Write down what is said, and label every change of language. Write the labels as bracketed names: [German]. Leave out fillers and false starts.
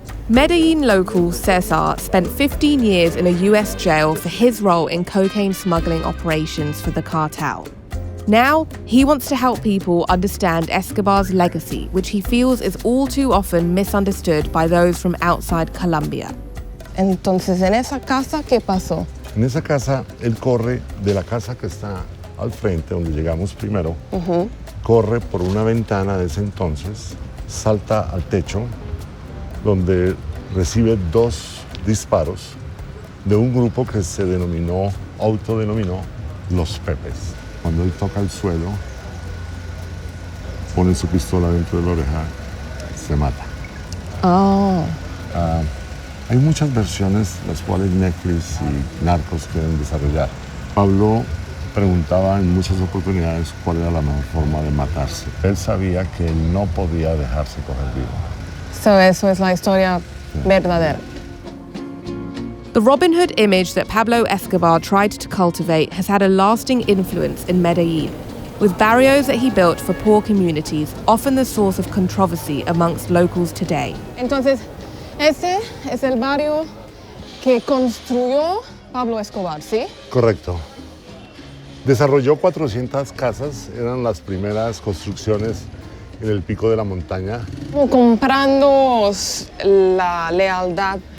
[English] Medellin local Cesar spent 15 years in a US jail for his role in cocaine smuggling operations for the cartel. Now, he wants to help people understand Escobar's legacy, which he feels is all too often misunderstood by those from outside Colombia. [Spanish] Entonces, en esa casa, ¿qué pasó? En esa casa, él corre de la casa que está al frente, donde llegamos primero, corre por una ventana de ese entonces, salta al techo, donde recibe 2 disparos de un grupo que se autodenominó Los Pepes. Cuando él toca el suelo, pone su pistola dentro de la oreja, se mata. Hay muchas versiones, las cuales Netflix y Narcos quieren desarrollar. Pablo preguntaba en muchas oportunidades cuál era la mejor forma de matarse. Él sabía que no podía dejarse coger vivo. Eso es la historia verdadera. [English] The Robin Hood image that Pablo Escobar tried to cultivate has had a lasting influence in Medellin, with barrios that he built for poor communities often the source of controversy amongst locals today. [Spanish] Entonces, ese es el barrio que construyó Pablo Escobar, ¿sí? Correcto. Desarrolló 400 casas, eran las primeras construcciones en el pico de la montaña. Comprando la lealtad.